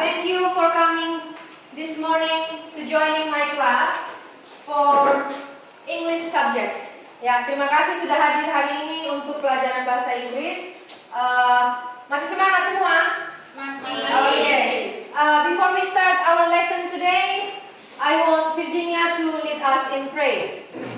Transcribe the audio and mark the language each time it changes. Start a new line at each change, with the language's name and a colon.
English: Thank you for coming this morning to joining my class for English subject.
Indonesian: Ya, terima kasih sudah hadir hari ini untuk pelajaran bahasa Inggris. Masih semangat semua? Masih.
English: Okay. Before we start our lesson today, I want Virginia to lead us in prayer.